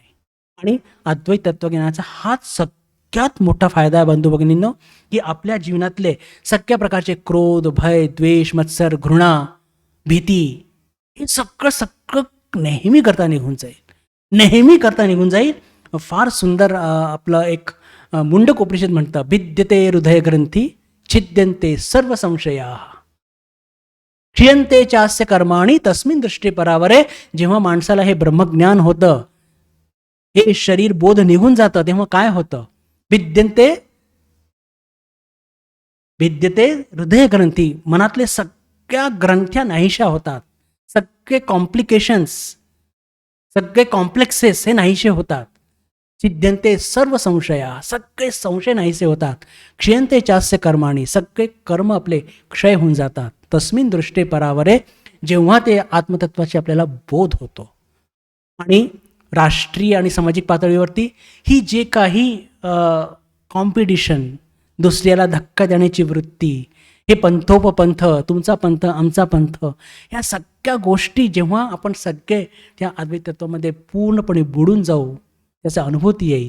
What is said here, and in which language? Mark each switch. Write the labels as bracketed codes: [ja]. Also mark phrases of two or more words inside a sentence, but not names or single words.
[mr] आणि अद्वैत तत्वज्ञानाचा हाच सगळ्यात मोठा फायदा आहे बंधू भगिनींनो, की आपल्या जीवनातले सगळ्या प्रकारचे क्रोध, भय, द्वेष, मत्सर, घृणा, भीती, हे सगळं नेहमी करता निघून जाईल. नेहमी करता निघून जाईल. फार सुंदर आपलं एक मुंडक उपनिषद म्हणतं, [sa] भिद्यते हृदय ग्रंथी छिद्यन्ते सर्व संशया क्षीयन्ते चास्य कर्माणि तस्मिन् दृष्टी परावरे. [mr] जेव्हा माणसाला हे ब्रह्मज्ञान होतं, हे शरीर बोध निघून जातं, तेव्हा काय होतं? [sa] भिद्यते हृदय ग्रंथी, [mr] मनातले सगळ्या ग्रंथ्या नाहीशा होतात, सगळे कॉम्प्लिकेशन्स, सगळे कॉम्प्लेक्सेस हे नाहीसे होतात. [sa] छिद्यन्ते सर्व संशया, [mr] सगळे संशय नाहीसे होतात. [sa] क्षीयन्ते चास्य कर्माणि, [mr] सगळे कर्म आपले क्षय होऊन जातात. [sa] तस्मिन् दृष्टे परावरे, [mr] जेव्हा ते आत्मतत्वाचे आपल्याला बोध होतो. आणि राष्ट्रीय आणि सामाजिक पातळीवरती ही जे काही कॉम्पिटिशन, दुसऱ्याला धक्का देण्याची वृत्ती, हे पंथोपंथ, तुमचा पंथ आमचा पंथ, ह्या सगळ्या गोष्टी जेव्हा आपण सगळे त्या अद्वैत तत्वामध्ये पूर्णपणे बुडून जाऊ, त्याचा अनुभूती येईल.